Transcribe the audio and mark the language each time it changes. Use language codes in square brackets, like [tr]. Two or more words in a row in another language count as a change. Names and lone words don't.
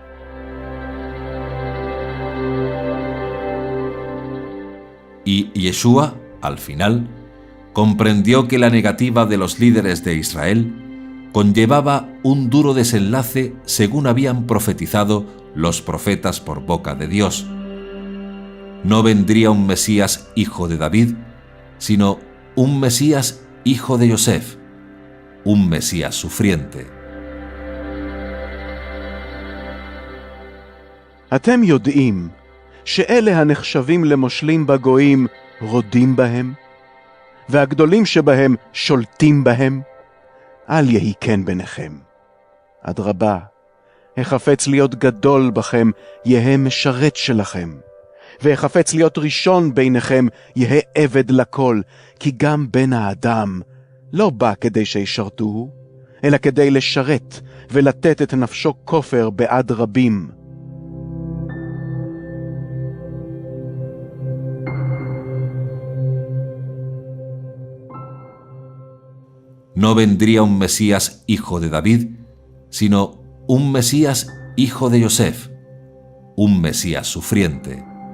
[es] Y Yeshua, al final, comprendió que la negativa de los líderes de Israel conllevaba un duro desenlace según habían profetizado los profetas por boca de Dios. No vendría un Mesías hijo de David, sino un Mesías hijo de Yosef, un Mesías sufriente. [he] אתם יודעים שאלה הנחשבים למושלים בגויים רודים בהם, והגדולים שבהם שולטים בהם? אל יהי כן ביניכם. אדרבה, החפץ להיות גדול בכם, יהא משרת שלכם. והחפץ להיות ראשון ביניכם, יהא עבד לכל, כי גם בן האדם לא בא כדי שישרתוהו, אלא כדי לשרת ולתת את נפשו כופר בעד רבים. [es] No vendría un Mesías hijo de David, sino un Mesías hijo de Yosef, un Mesías sufriente.